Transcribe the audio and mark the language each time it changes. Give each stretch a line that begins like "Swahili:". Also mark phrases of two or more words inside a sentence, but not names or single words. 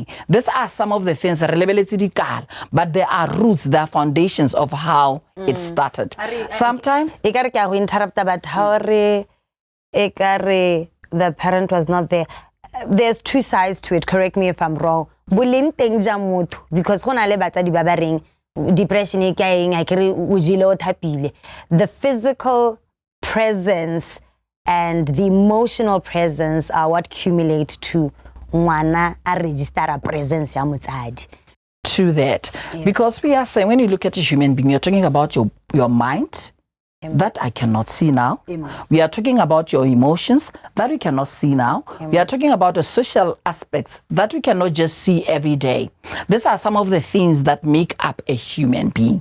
English: These are some of the things, but there are roots, there are foundations of how it started. Sometimes the parent was not there. There's two sides to it. Correct me if I'm wrong.
Tswana: boleng teng ja motho because go na le batsadi ba ba reng depression e ka eng a kere o jile o thapile.
English: The physical presence and the emotional presence are what accumulate to
Tswana: ngwana a register a presence ya motsadi.
English: To that, because we are saying when you look at a human being, you're talking about your mind. That I cannot see now. We are talking about your emotions that we cannot see now. We are talking about the social aspects that we cannot just see every day. These are some of the things that make up a human being.